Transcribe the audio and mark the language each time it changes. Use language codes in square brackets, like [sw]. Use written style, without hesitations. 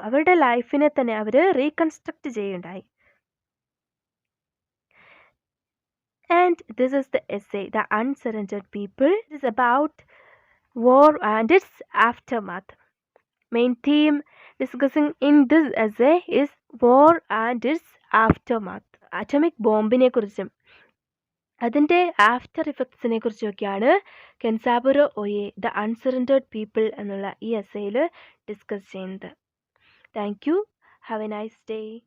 [ml] അവരുടെ ലൈഫിനെ തന്നെ അവർ reconstruct ചെയ്യുണ്ടായി. [en] And this is the essay, The Unsurrendered People. It is about war and its aftermath. Main theme discussing in this essay is war and its aftermath. [ml] Atomic ബോംബിനെ കുറിച്ചും അതിൻ്റെ after ഇഫക്ട്സിനെ കുറിച്ചൊക്കെയാണ് കെൻസാബുറോ ഒയെ the അൺസറണ്ടേർഡ് people എന്നുള്ള ഈ എസ്സേയിൽ discuss ചെയ്യുന്നത്. [en] Thank you. Have a nice day.